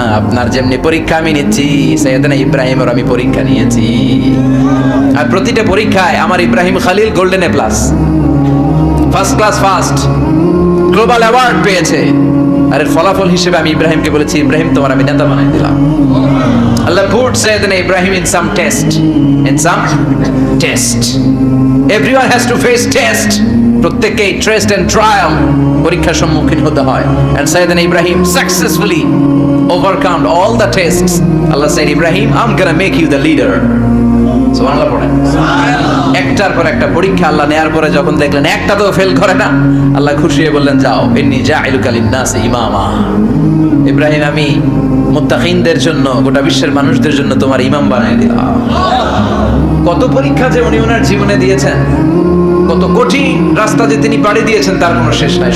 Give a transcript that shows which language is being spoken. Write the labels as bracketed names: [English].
[Bangla] আপনার যেমনি পরীক্ষা আমি নিচ্ছি, সাইয়েদনা ইব্রাহিমের আমি পরীক্ষা নিয়েছি। আর প্রতিটা পরীক্ষায় আমার Ibrahim Khalil golden A plus, first class first, global award পেয়েছে। আর এর ফলাফল হিসেবে আমি ইব্রাহিমকে বলেছি ইব্রাহিম তোমার আমি নেতা বানাই দিলাম। [English] Allah put Sayyidina Ibrahim in some test, in some test. Everyone has to face test. [Bangla] প্রত্যেককেই টেস্ট এন্ড ট্রায়াল, পরীক্ষার সম্মুখীন হতে হয়। [English] And Sayyidina Ibrahim successfully overcome all the tests. Allah said, Ibrahim, I'm gonna make you the leader. [Bangla] সুবহানাল্লাহ পড়েন। একটার পর একটা পরীক্ষা আল্লাহ নেয়ার পরে যখন দেখলেন একটা তো ফেল করে না, আল্লাহ খুশি হয়ে বললেন যাও, [Arabic] ইন্নী জাঈলুকা লিন-নাসি ইমামা। [Bangla] ইব্রাহিম আমি মুত্তাকিনদের জন্য, গোটা বিশ্বের মানুষদের জন্য তোমার ইমাম বানাই দিলাম। কত পরীক্ষা যে উনি ওনার জীবনে দিয়েছেন, কত কঠিন রাস্তা যে তিনি পাড়ি দিয়েছেন তার কোনো শেষ নাই।